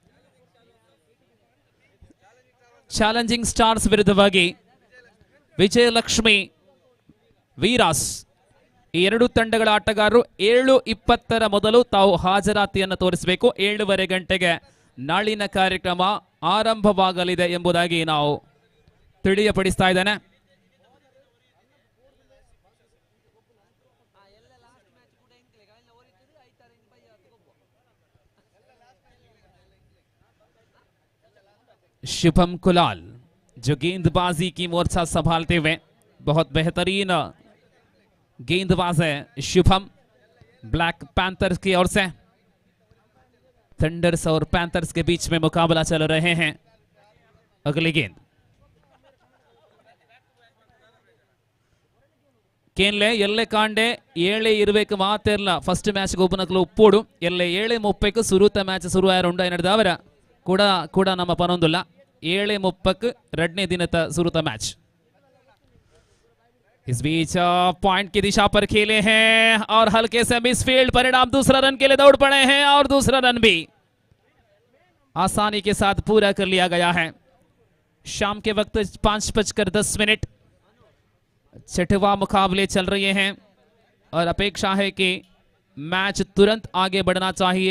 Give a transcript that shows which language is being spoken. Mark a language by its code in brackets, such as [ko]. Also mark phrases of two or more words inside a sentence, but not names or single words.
[kn] ಚಾಲೆಂಜಿಂಗ್ ಸ್ಟಾರ್ಸ್ ವಿರುದ್ಧವಾಗಿ ವಿಜಯಲಕ್ಷ್ಮಿ ವೀರಾಸ್, ಈ 2 ತಂಡಗಳ ಆಟಗಾರರು 7:20ರ ಮೊದಲು ತಾವು ಹಾಜರಾತಿಯನ್ನು ತೋರಿಸಬೇಕು. 7:30 ಗಂಟೆಗೆ ನಾಳಿನ ಕಾರ್ಯಕ್ರಮ ಆರಂಭವಾಗಲಿದೆ ಎಂಬುದಾಗಿ ನಾವು ತಿಳಿಯಪಡಿಸ್ತಾ ಇದ್ದೇನೆ. [hi] शुभम कुलाल जो गेंदबाजी की मोर्चा संभालते हुए बहुत बेहतरीन गेंदबाज है शुभम, ब्लैक पैंथर्स की ओर से। थंडर्स और पैंथर्स के बीच में मुकाबला चल रहे हैं। अगली गेंद [tcy] ಕೇನ್ಲೆ ಎಲ್ಲೆ ಕಾಂಡೆ 7 ಇರಬೇಕು ಮಾತಿರಲ್ಲ ಫಸ್ಟ್ ಮ್ಯಾಚ್ ಒಬ್ಬನಕ್ಲು ಉಪ್ಪೋಡು ಎಲ್ಲೆ 7:30 ಸುರುತ ಮ್ಯಾಚ್ ಶುರುವಾಯ ನಡೆದವರ ಕೂಡ ನಮ್ಮ ಪನೊಂದಿಲ್ಲ 7:30 ಎರಡನೇ ದಿನದ ಸುರುತ मैच। [hi] इस बीच पॉइंट की दिशा पर खेले हैं और हल्के से मिसफील्ड, परिणाम दूसरा रन के लिए दौड़ पड़े हैं और दूसरा रन भी आसानी के साथ पूरा कर लिया गया है। शाम के वक्त 5:10 छठवां मुकाबले चल रहे हैं और अपेक्षा है कि मैच तुरंत आगे बढ़ना चाहिए।